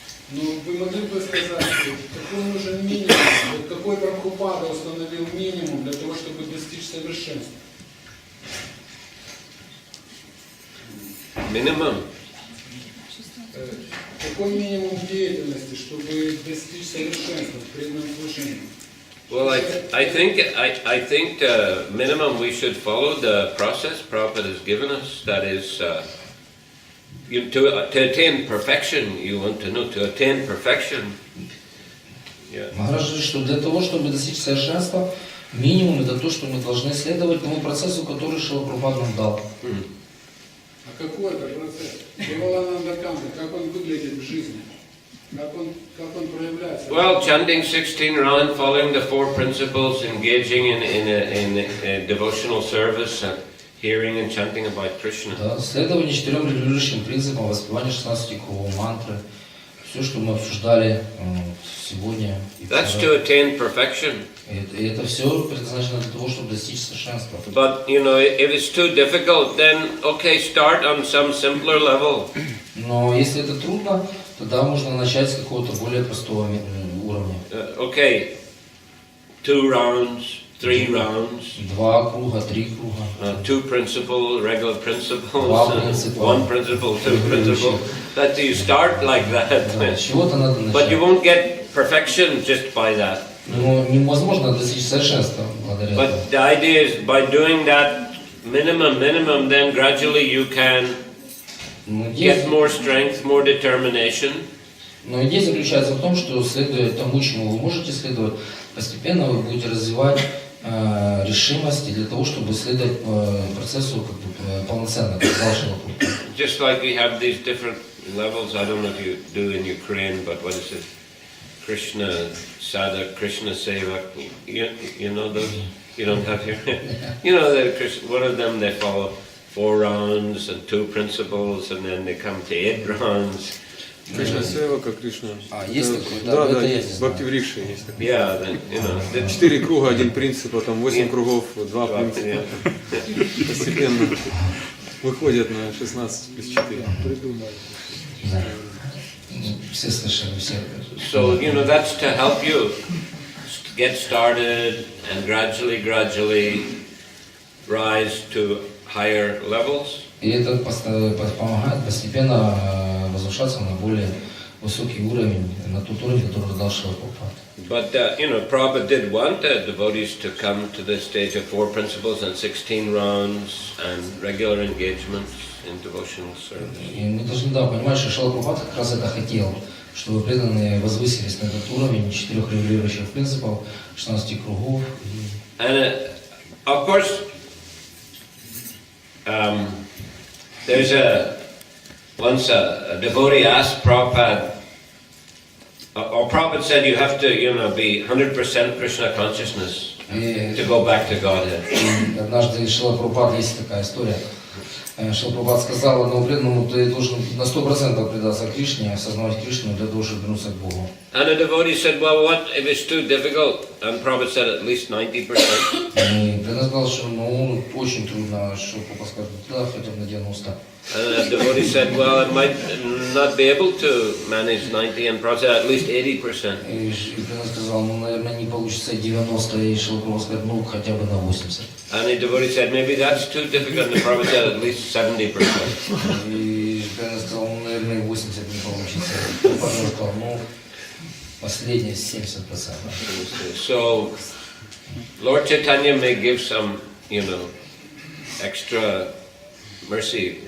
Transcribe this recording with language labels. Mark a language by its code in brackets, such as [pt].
[ru] Но вы могли бы сказать, какой нужен минимум, вот какой Прабхупада установил минимум для того, чтобы достичь совершенства? [en] Minimum. [ru] Какой минимум деятельности, чтобы достичь совершенства в преданном служении? [en] Well, I think the minimum we should follow the process Prabhupada has given us. That is, to attain perfection. You want to know to attain perfection. Yeah. [ru] Махарадж говорит, что для того, чтобы достичь совершенства, минимум это то, что мы должны следовать тому процессу, который Шрила Прабхупада нам дал. А какой это процесс? Девалананда Канта, как он выглядит в жизни? Как он проявляется? [en] Well, chanting 16 rounds, following the four principles, engaging in a devotional service, hearing and chanting about Krishna. [ru] Да, следование 4 регулирующим принципам, воспевание 16 кругов мантры, все, что мы обсуждали сегодня. [en] That's to attain perfection. [ru] И это все предназначено для того, чтобы достичь совершенства. [en] But you know, if it's too difficult, then okay, start on some simpler level. [ru] Но если это трудно, тогда можно начать с какого-то более простого уровня. [en] Okay, 2 rounds, 3 rounds. [ru] 2 круга, 3 круга. [en] 2 principles, regular principles. [ru] 2 принципа. [en] 1 principle, 2 principles. That you start like that. [ru] Да, с чего-то надо начать. [en] But you won't get perfection just by that. [ru] Но невозможно достичь совершенства благодаря этому. [en] But the idea is by doing that minimum, then gradually you can get more strength, more determination. [ru] Но идея заключается в том, что следуя тому, чему вы можете следовать, постепенно вы будете развивать решимость для того, чтобы следовать процессу как бы, полноценно, как вашего пути. [en] Just like we have these different levels, I don't know if you do in Ukraine, but what is it? Krishna Sadhak, Krishna Sevak, you know those? You don't have here? You know that one of them they follow 4 rounds and 2 principles and then they come to 8 rounds. [ru] Кришна Севака, Кришна. Есть такой, да, это есть. Бхакти Врикши есть такой. [en] Yeah, then, you know. [ru] 4 круга, 1 принцип, потом 8 кругов, 2 принципа. Постепенно выходят на 16 плюс 4. Да. Все слышали, все. [en] So, you know, that's to help you get started and gradually rise to higher levels. [ru] И это помогает постепенно возвышаться на более высокий уровень, на тот уровень, который дал Шрила Прабхупада. [en] But, you know, Prabhupada did want the devotees to come to the stage of 4 principles and 16 rounds and regular engagements in devotional service. [ru] И мы должны понимать, что Шрила Прабхупада как раз это хотел, чтобы преданные возвысились на этот уровень 4 регулирующих принципов, 16 кругов. [en] And of course, there's once a devotee asked Prabhupada, or Prabhupada said you have to, you know, be 100% Krishna consciousness to go back to Godhead. [ru] Однажды Шрила Прабхупада, есть такая история, Шрила Прабхупада сказал одному преданному, ты должен на 100% предаться Кришне, осознавать Кришну для того, чтобы вернуться к Богу. [en] And the devotee said, well, what if it's too difficult? And Prabhupada said at least 90%. [ru] И преданный сказал, что очень трудно, что Прабхупада сказал, да, хотя бы на 90%. [en] And the devotee said, well, I might not be able to manage 90, and Prabhupada said at least 80%. [ru] И преданный сказал, наверное, не получится 90, и Шрила Прабхупада сказал, хотя бы на 80%. [en] And the devotee said, maybe that's too difficult, and Prabhupada said at least 70%. [ru] И преданный сказал, наверное, 80 не получится. Прабхупада сказал, последние 70%. [en] So, Lord Chaitanya may give some, you know, extra mercy.